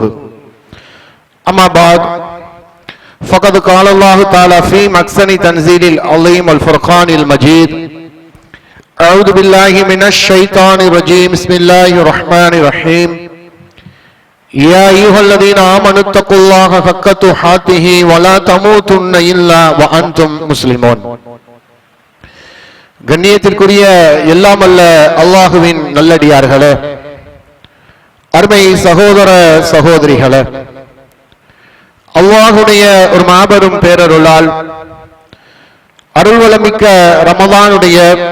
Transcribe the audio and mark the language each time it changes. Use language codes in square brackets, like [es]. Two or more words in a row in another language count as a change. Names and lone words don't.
[ar] أما بعد فقد قال الله تعالى في محسن تنزيل العظيم والفرقان المجيد: أعوذ بالله من الشيطان الرجيم بسم الله الرحمن الرحيم يا أيها الذين آمنوا اتقوا الله حق تقاته ولا تموتن إلا وأنتم مسلمون. [ta] கண்ணியத்திற்குரிய எல்லாம் அல்ல அல்லாஹுவின் நல்லடியார்களே, அருமை சகோதர சகோதரிகளே, அல்லாஹுடைய ஒரு மாபெரும் பேரருளால் அருள்வளமிக்க ரமதானுடைய